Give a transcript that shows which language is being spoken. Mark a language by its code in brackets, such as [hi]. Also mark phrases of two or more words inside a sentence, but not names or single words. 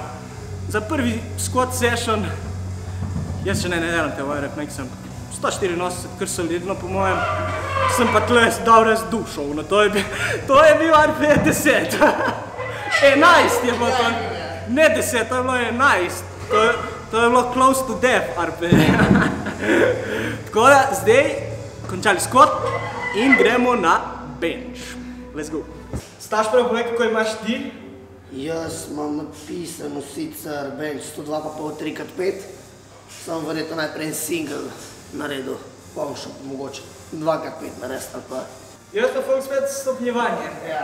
[sl] Za prvi [en] squat session, [sl] jaz še ne delam te vajrep, nek sem 184, kar solidno po mojem, sem pa tle dobro zdušal, no to je bil RP 10. 11 je bilo to, ne 10, to je bilo 11, to je bilo [en] close to death [sl] RP. Tako da, zdaj končali squat in gremo na bench. [en] Let's go. [sl] Staš prav povej, kako imaš ti? Jaz imam napisano sicer bench 102,5 3x5, sem verjetno najprej en single naredil, pa bom šel mogoče 2x5 narediti ali pa. Jaz pa folk spet stopnjevanje. Ja.